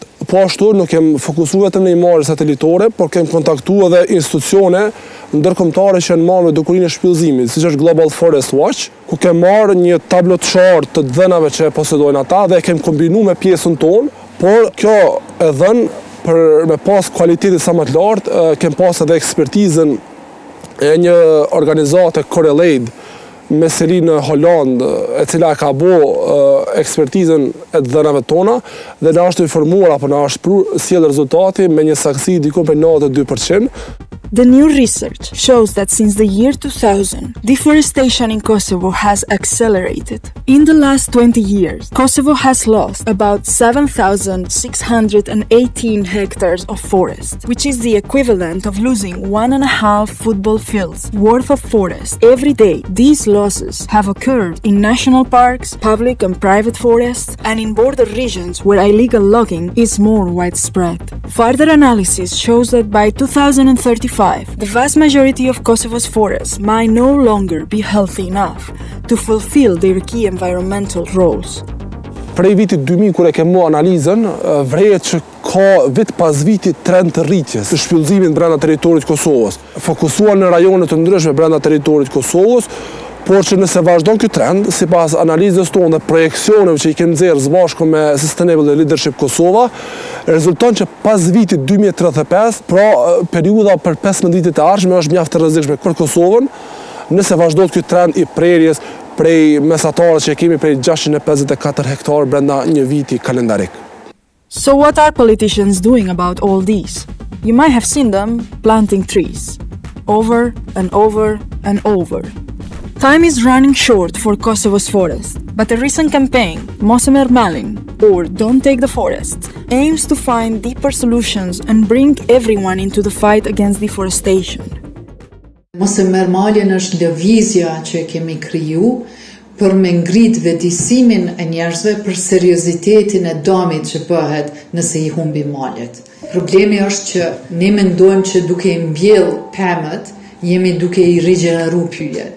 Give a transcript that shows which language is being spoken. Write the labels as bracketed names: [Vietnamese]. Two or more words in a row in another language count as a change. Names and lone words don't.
[Albanian] Po ashtu nuk kem fokusuar vetëm në imazhe satelitore, por kem kontaktuar edhe institucione ndërkombëtare që janë marrë me dukurinë e shpëllëzimit, siç është Global Forest Watch, ku kem marrë një tablo të qartë të dhënave që posedojnë ata dhe kem kombinuar me pjesën tonë, por kjo e dhënë për me pas cilëtitë sa më të lartë, kem pas edhe ekspertizën e një organizate Correlate me seli në Holland, e cila ka ekspertizën e dhënave tona dhe na është informuar apo na është sjell rezultati me një saktësi diku për 92%. [English] The new research shows that since the year 2000, deforestation in Kosovo has accelerated. In the last 20 years, Kosovo has lost about 7,618 hectares of forest, which is the equivalent of losing 1.5 football fields worth of forest every day. These losses have occurred in national parks, public and private forests, and in border regions where illegal logging is more widespread. Further analysis shows that by 2035, the vast majority of Kosovo's forests might no longer be healthy enough to fulfill their key environmental roles. [Albanian] Prej vitit 2000 kur e kemi analizën, vrehet që ka vit pas vitit trend të rritjes të shpëllëzimit brenda territorit të Kosovës. Fokusuar në rajone të ndryshme brenda territorit të Kosovës, por që nëse vazhdon ky trend, sipas analizës tonë dhe projeksioneve që I kemi nxjerrë së bashku me Sustainable Leadership Kosovo, rezulton që pas vitit 2035, pra periudha për 15 vitet e ardhshme është mjaft e rrezikshme për Kosovën, nëse vazhdon ky trend I prerjes prej mesatarës që kemi prej 654 hektar brenda një viti kalendarik. [English] So what are politicians doing about all these? You might have seen them planting trees, over and over and over. Time is running short for Kosovo's forest, but a recent campaign, [Albanian] Mos e merr malin, [English] or Don't Take the Forest, aims to find deeper solutions and bring everyone into the fight against deforestation. [Albanian] Mos e merr malin është lëvizja që kemi kriju për me ngrit vetëdijsimin e njerëzve për seriozitetin e dëmit që bëhet nëse i humbi malet. Problemi është që ne mendojmë që duke i mbjell pemët, jemi duke i rigjeneru pyjet.